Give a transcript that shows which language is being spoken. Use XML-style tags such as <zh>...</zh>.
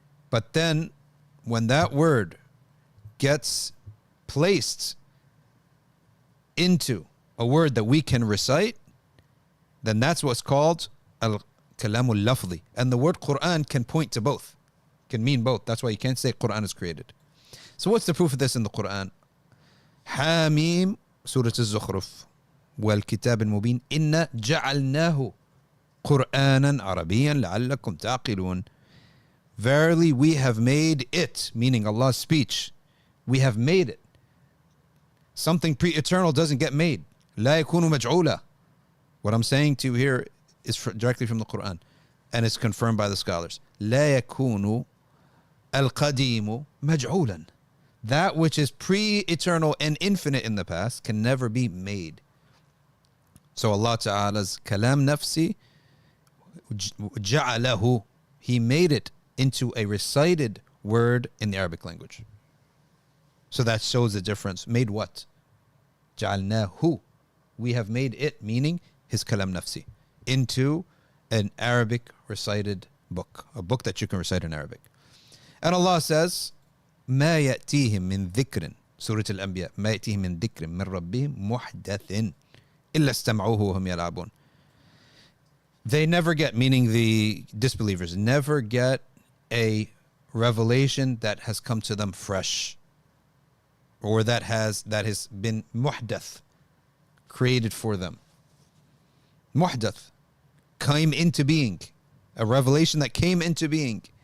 <en>But then, when that word gets placed into a word that we can recite, then that's what's called al-kalam al-lafzi. And the word Quran can point to both, can mean both. That's why you can't say Quran is created. So what's the proof of this in the Quran?</en> <ar>Hamim, Surah Al-Zukhruf, وَالْكِتَابِ الْمُبِينِ إِنَّا جَعَلْنَاهُ قُرْآنًا عَرَبِيًّا لَعَلَّكُمْ تَعْقِلُونَ.</ar> <en>Verily we have made it, meaning Allah's speech, we have made it. Something pre-eternal doesn't get made.</en> <ar>لا يكون مجعولا.</ar> <en>What I'm saying to you here is directly from the Quran, and it's confirmed by the scholars.</en> <ar>لا يكون القديم مجعولا.</ar> <en>That which is pre-eternal and infinite in the past can never be made. So Allah Ta'ala's kalam nafsi, ja'alahu, he made it into a recited word in the Arabic language. So that shows the difference. Made what? Ja'alnahu. We have made it, meaning his kalam nafsi, into an Arabic recited book, a book that you can recite in Arabic. And Allah says,</en> <ar>ما يأتيهم من ذكر, Surah Al-Anbiya, ما يأتيهم من ذكر من ربهم محدث إلا استمعوه وهم يلعبون.</ar> <en>They never get, meaning the disbelievers, never get a revelation that has come to them fresh, or that has been muhdath, created for them. Muhdath, came into being, a revelation that came into being.</en>